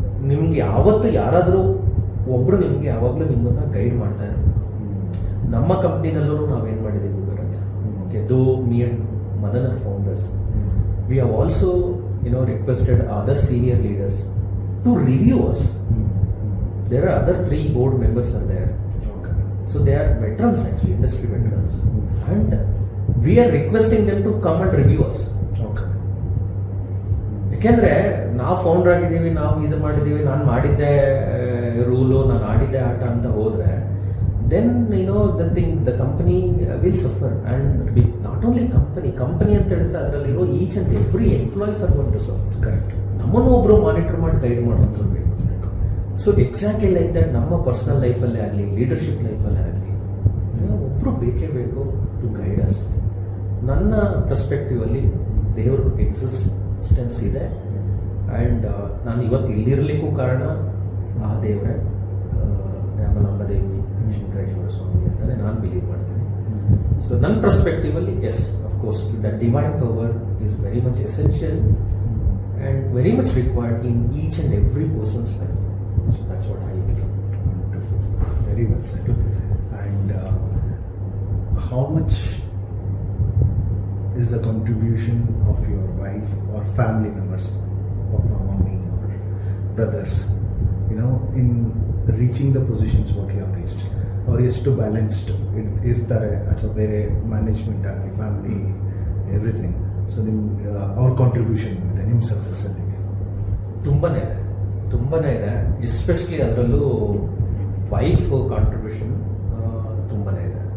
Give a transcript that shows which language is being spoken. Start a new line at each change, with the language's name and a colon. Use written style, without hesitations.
Kannada: ನಿಮ್ಗೆ ಯಾವತ್ತು ಯಾರಾದರೂ ಒಬ್ರು ನಿಮ್ಗೆ ಯಾವಾಗಲೂ ನಿಮ್ಮನ್ನ ಗೈಡ್ ಮಾಡ್ತಾ ಇರಬೇಕು. ನಮ್ಮ ಕಂಪ್ನಿನಲ್ಲೂ ನಾವೇನು ಮಾಡಿದ್ದೀವಿ ಬರುತ್ತೆ.
English: Okay, though me and Madan are founders, we have also requested other senior leaders to review us. There are other 3 board members are there. Okay. So they are veterans, actually, industry veterans. And we are requesting them to come and review us. Okay.
Kannada: ಯಾಕೆಂದರೆ ನಾವು founder ಆಗಿದ್ದೀವಿ, ನಾವು ಇದು ಮಾಡಿದ್ದೀವಿ, ನಾನು ಮಾಡಿದ್ದೆ rule, ನಾನು ಆಡಿದ್ದೆ ಆಟ ಅಂತ ಹೋದರೆ,
English: Then the company will suffer. And not only company
Kannada: ಅಂತ ಹೇಳಿದ್ರೆ ಅದರಲ್ಲಿರೋ
English: Each and every employees are going to suffer. Correct.
Kannada: ನಮ್ಮನ್ನು ಒಬ್ಬರು ಮಾನಿಟರ್ ಮಾಡಿ ಗೈಡ್ ಮಾಡುವಂಥದ್ದು ಬೇಕು. ಸೊ
English: exactly like that
Kannada: ನಮ್ಮ ಪರ್ಸನಲ್ ಲೈಫಲ್ಲೇ ಆಗಲಿ, ಲೀಡರ್ಶಿಪ್ ಲೈಫಲ್ಲೇ ಆಗಲಿ, ಒಬ್ಬರು ಬೇಕೇ ಬೇಕು
English: To guide us.
Kannada: ನನ್ನ ಪರ್ಸ್ಪೆಕ್ಟಿವಲ್ಲಿ ದೇವ್ರ ಎಕ್ಸಿಸ್ಟೆನ್ಸ್ ಇದೆ. ಆ್ಯಂಡ್ ನಾನು ಇವತ್ತು ಇಲ್ಲಿರಲಿಕ್ಕೂ ಕಾರಣ ಆ ದೇವರೇ, ದ್ಯಾಮಲಾಂಬ ದೇವಿ, ಶಂಕರೇಶ್ವರ ಸ್ವಾಮಿ ಅಂತಲೇ ನಾನು ಬಿಲೀವ್ ಮಾಡ್ತೀನಿ.
English: so
Kannada: ನನ್ನ perspectively
English: Yes, of course the divine power is very much essential and very much required in each and every person's life. So that's what I believe. Wonderful. Very well said. And how much is the contribution of your wife or family members, papa, mommy or brothers, in reaching the positions what you have reached?
Kannada: Or ಎಷ್ಟು balanced ಇರ್ತಾರೆ ಅಥವಾ ಬೇರೆ management ಆಗಲಿ, family, everything. So ನಿಮ್ಮ ಅವ್ರ contribution ಇದೆ ನಿಮ್ಮ ಸಕ್ಸಸ್ಸಲ್ಲಿ? ತುಂಬನೇ ಇದೆ, ತುಂಬಾನೇ ಇದೆ, ಎಸ್ಪೆಷಲಿ ಅದರಲ್ಲೂ ವೈಫ್ ಕಾಂಟ್ರಿಬ್ಯೂಷನ್ ತುಂಬಾನೇ ಇದೆ.